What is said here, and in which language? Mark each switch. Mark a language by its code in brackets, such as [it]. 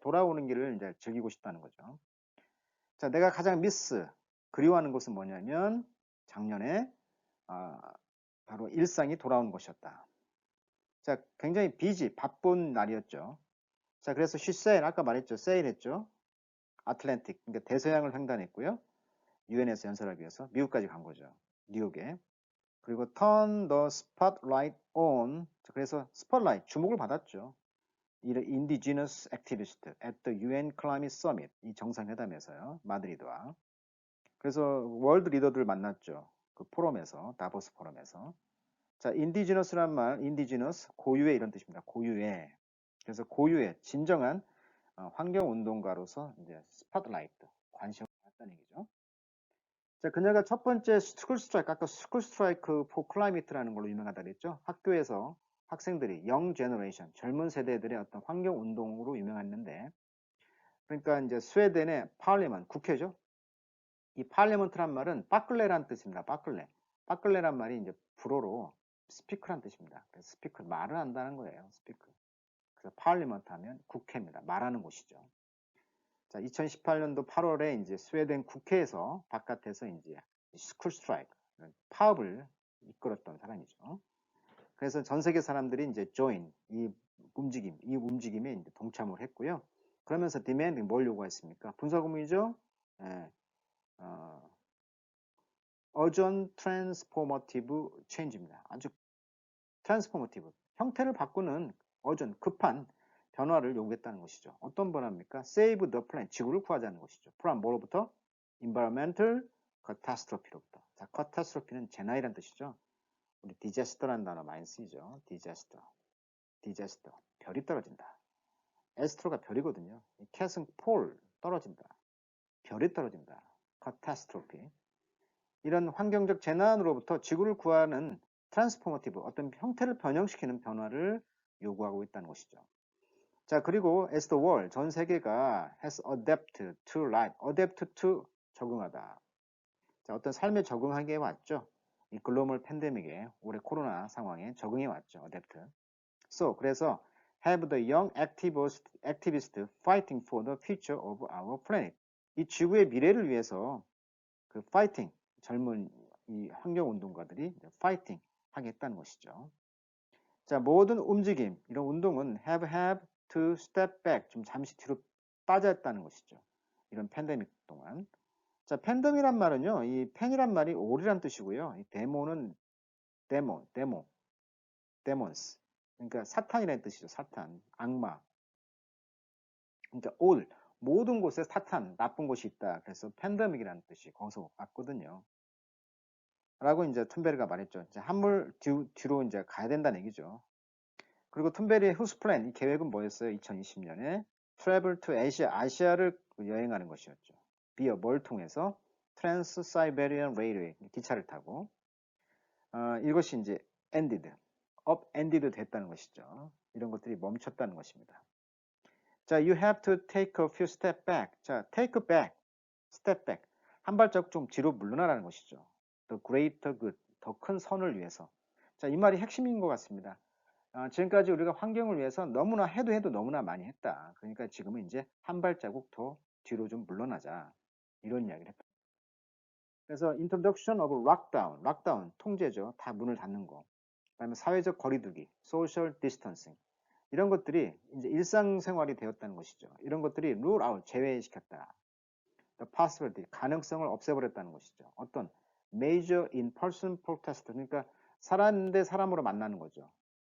[ko] 돌아오는 길을 이제 즐기고 싶다는 거죠. 자, 내가 가장 그리워하는 것은 뭐냐면 작년에 바로 일상이 돌아오는 것이었다. 자, 굉장히 바쁜 날이었죠. 자, 그래서 [en] she sailed, [ko] 아까 말했죠. sail 했죠. 아틀랜틱, 그러니까 대서양을 횡단했고요. 유엔에서 연설하기 위해서 미국까지 간 거죠. 뉴욕에. [en] 그리고 turn the spotlight on. [ko] 그래서 스팟라이트, 주목을 받았죠. [en] 이 indigenous activist at the UN Climate Summit, [ko] 이 정상회담에서요. 마드리드와. 그래서 월드 리더들 만났죠. 그 포럼에서, 다보스 포럼에서. 자, 인디지너스란 말, indigenous, 고유의 이런 뜻입니다. 고유의. 그래서 고유의, 진정한 환경운동가로서 이제 스팟라이트, 관심을 받았다는 얘기죠. 자, 그녀가 첫 번째 스쿨 스트라이크, 아까 스쿨 스트라이크 포 클라이미트라는 걸로 유명하다 그랬죠. 학교에서 학생들이 영 제너레이션, 젊은 세대들의 어떤 환경 운동으로 유명했는데, 그러니까 이제 스웨덴의 파르리먼트, 국회죠. 이 파르리먼트란 말은 빠클레란 뜻입니다. 빠클레. 빠클레란 말이 이제 불어로 스피크란 뜻입니다. 그래서 스피크, 말을 한다는 거예요. 스피크. 그래서 파르리먼트 하면 국회입니다. 말하는 곳이죠. 자, 2018년도 8월에 이제 스웨덴 국회에서 바깥에서 이제 스쿨 스트라이크, 파업을 이끌었던 사람이죠. 그래서 전 세계 사람들이 이제 join, 이 움직임에 이제 동참을 했고요. 그러면서 demanding 뭘 요구했습니까? 분사구문이죠. [en] 예, urgent transformative change입니다. [ko] 아주 transformative, 형태를 바꾸는 urgent, 급한 변화를 요구했다는 것이죠. 어떤 변화입니까? [en] Save the planet, [ko] 지구를 구하자는 것이죠. from 뭐로부터? [en] Environmental catastrophe로부터. [ko] 자, catastrophe는 재난이란 뜻이죠. 우리 disaster라는 단어 많이 쓰이죠. disaster, disaster, 별이 떨어진다. 에스트로가 별이거든요. cat은 폴, 떨어진다. 별이 떨어진다. catastrophe. 이런 환경적 재난으로부터 지구를 구하는 트랜스포머티브, 어떤 형태를 변형시키는 변화를 요구하고 있다는 것이죠. [en] 자, 그리고 as the world, [ko] 전 세계가 [en] has adapted to life, adapt to [ko] 적응하다. 자, 어떤 삶에 적응하게 왔죠. 이 글로벌 팬데믹에, 올해 코로나 상황에 적응해 왔죠. [en] adapt. So, 그래서 have the young activists fighting for the future of our planet. [ko] 이 지구의 미래를 위해서 그 fighting, 젊은 이 환경운동가들이 fighting 하겠다는 것이죠. 자, 모든 움직임, 이런 운동은 [en] have to step back, [ko] 좀 잠시 뒤로 빠졌다는 것이죠. 이런 팬데믹 동안. 자, 팬덤이란 말은요, 이 팬이란 말이 올이란 뜻이고요. 이 데모는 데몬스. 그러니까 사탄이라는 뜻이죠. 사탄, 악마. 그러니까 올, 모든 곳에 사탄, 나쁜 곳이 있다. 그래서 팬데믹이라는 뜻이 거기서 왔거든요. 라고 이제 툰베리가 말했죠. 이제 한물 뒤로 이제 가야 된다는 얘기죠. 그리고 툰베리의 후스 플랜, 이 계획은 뭐였어요? 2020년에 [en] travel to Asia, [ko] 아시아를 여행하는 것이었죠. 비어 뭘 통해서 Trans-Siberian Railway, 기차를 타고 이것이 이제 upended 됐다는 것이죠. 이런 것들이 멈췄다는 것입니다. [en] 자, you have to take a few step back. 자, take back, step back. [ko] 한 발자국 좀 뒤로 물러나라는 것이죠. [en] The greater good, [ko] 더 큰 선을 위해서. 자, 이 말이 핵심인 것 같습니다. 지금까지 우리가 환경을 위해서 너무나 해도 너무나 많이 했다. 그러니까 지금은 이제 한 발자국 더 뒤로 좀 물러나자. 이런 이야기를 했다. [en] 그래서 introduction of lockdown, 통제죠. [ko] 다 문을 닫는 거. 그다음에 사회적 거리두기, [en] social distancing. [ko] 이런 것들이 이제 일상생활이 되었다는 것이죠. 이런 것들이 [en] rule out, [ko] 제외시켰다. [en] The possibility, [ko] 가능성을 없애버렸다는 것이죠. 어떤 [en] major in-person protest, [ko] 그러니까 사람 대 사람으로 만나는 거죠.